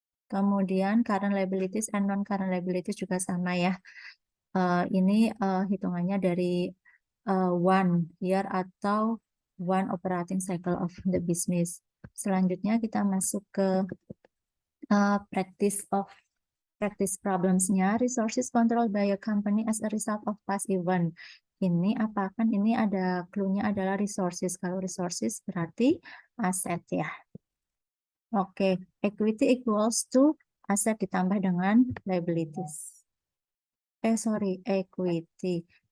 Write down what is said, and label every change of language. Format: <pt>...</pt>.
<id>Kemudian current liabilities and non-current liabilities juga sama ya. Ini hitungannya dari 1 year atau one operating cycle of the business. Selanjutnya kita masuk ke practice problems-nya.</id> <en>Resources controlled by a company as a result of past event.</en> <id>Ini apa kan? Ini ada clue-nya adalah resources. Kalau resources berarti aset ya. Oke, equity equals to aset ditambah dengan liabilities.</id> <en>Equity.</en>